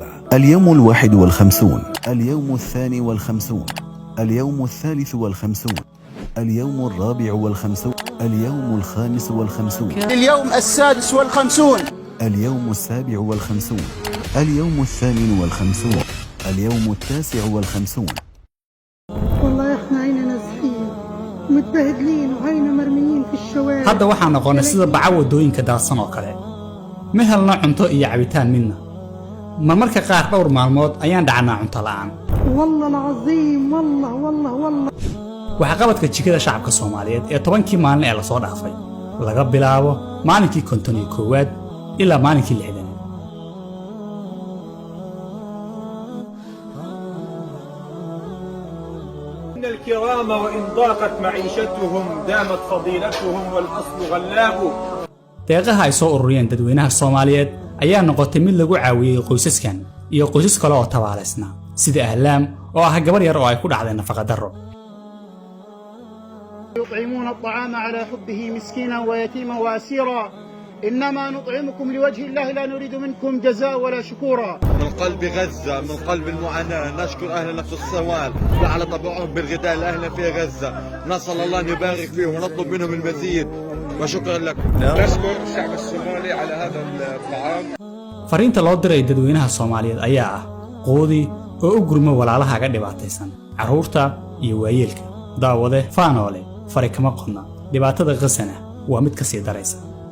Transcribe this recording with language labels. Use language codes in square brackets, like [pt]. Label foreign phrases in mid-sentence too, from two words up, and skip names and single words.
[ar] اليوم 51، اليوم 52، اليوم 53، اليوم 54، اليوم 55، اليوم 56، اليوم 57، اليوم 58، اليوم 59. والله احنا عينا نازحين متبهدلين وعينا مرميين في الشوارع. [so] hadda waxaan noqonay sida bacaw wadooyinka daadsan oo kale ma helno cunto iyo cabitaan midna marmarka qaar dhowr maalmood ayaan dhacnaa cunto la'aan. [ar] والله العظيم والله [so] waxa qabadka jikada shacabka Soomaaliyeed ee 10kii maalin ee la soo dhaafay laga bilaabo maalinkii 51 ilaa maalinkii 60. [ar] إن الكرام وإن ضاقت معيشتهم دامت فضيلتهم والأصل غلاب. [so] deeqaha ay soo ururiyeen dadweynaha Soomaaliyeed ayaa noqotay mid lagu caawiyay qoysaskan iyo qoysas kale oo tabaaleysna sida Ahlaam oo ah gabar yar oo ay ku dhacday nafaqa darro. [ar] يطعمون الطعام على حبه مسكينا ويتيما وأسيرا إنما نطعمكم لوجه الله لا نريد منكم جزاء ولا شكورا. من قلب غزة، من قلب المعاناة، نشكر أهلنا في الصومال على طبعهم بالغذاء لأهلنا في غزة. نسأل الله أن يبارك فيهم ونطلب منهم المزيد وشكرا لكم. نشكر الشعب الصومالي على هذا الطعام. [so] fariinta loo diray dadweynaha Soomaaliyeed ayaa ah qoodi oo u gurmo walaalaha ka dhibaataysan carruurta iyo waayeelka daawade faanoole fari kama qodna dhibaatada Gaza waa mid ka sii daraysa.